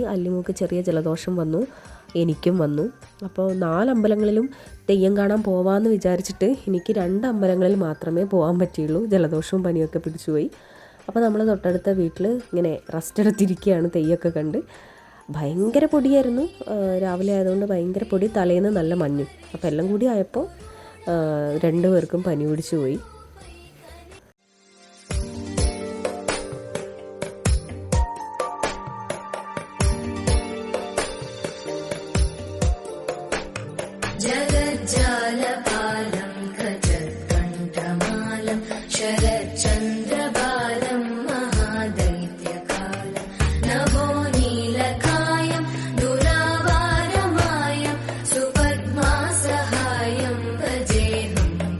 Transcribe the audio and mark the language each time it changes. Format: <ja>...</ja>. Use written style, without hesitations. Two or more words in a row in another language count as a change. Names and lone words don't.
<ml>അല്ലിമോൾക്ക് ചെറിയ ജലദോഷം വന്നു, എനിക്കും വന്നു. അപ്പോൾ 4 അമ്പലങ്ങളിലും തെയ്യം കാണാൻ പോവാമെന്ന് വിചാരിച്ചിട്ട് എനിക്ക് 2 അമ്പലങ്ങളിൽ മാത്രമേ പോകാൻ പറ്റിയുള്ളൂ. ജലദോഷവും പനിയൊക്കെ പിടിച്ചുപോയി. അപ്പോൾ നമ്മൾ തൊട്ടടുത്ത വീട്ടിൽ ഇങ്ങനെ റെസ്റ്റ് എടുത്തിരിക്കുകയാണ്. തെയ്യമൊക്കെ കണ്ട് ഭയങ്കര പൊടിയായിരുന്നു. രാവിലെ ആയതുകൊണ്ട് ഭയങ്കര പൊടി, തലേന്ന് നല്ല മഞ്ഞും. അപ്പോൾ എല്ലാം കൂടി ആയപ്പോൾ 2 പേർക്കും പനി പിടിച്ചു പോയി.</ml> <sa>जगज्जालपालं खजत्कण्ठमालं शरच्चन्द्रबालं महादैत्यकालं नभो नीलकायं दुरावारमायं सुपद्मासहायं भजेऽहं</sa>